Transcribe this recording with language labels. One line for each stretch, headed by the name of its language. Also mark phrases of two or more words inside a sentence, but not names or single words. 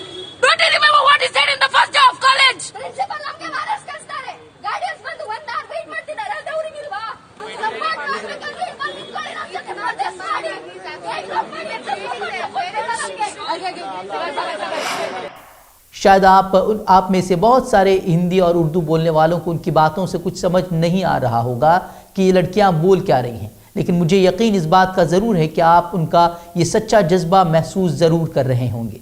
English: Don't you remember what he said in the first day of college?
Kannada: Principal ನಮಗೆ ಮಾರ್ಕ್ಸ್ ಕಳಿಸ್ತಾರೆ. ಗಾರ್ಡಿಯನ್ಸ್ ಬಂದು
English: 1 hour wait
Kannada: ಮಾಡ್ತಿದ್ದಾರೆ. ಅದು ಅವರಿಗೆ ಇಲ್ವಾ? ಸಪೋರ್ಟ್ ಮಾಡಬೇಕಂದ್ರೆ ಇಲ್ಲಿ ನಿಂತ್ಕೊಳ್ಳಿ, ನಮ್ಮ ಜೊತೆ ಪ್ರೊಟೆಸ್ಟ್ ಮಾಡಿ.
Hindi: शायद आप में से बहुत सारे हिंदी और उर्दू बोलने वालों को उनकी बातों से कुछ समझ नहीं आ रहा होगा कि ये लड़कियां बोल क्या रही हैं, लेकिन मुझे यकीन इस बात का ज़रूर है कि आप उनका ये सच्चा जज्बा महसूस ज़रूर कर रहे होंगे।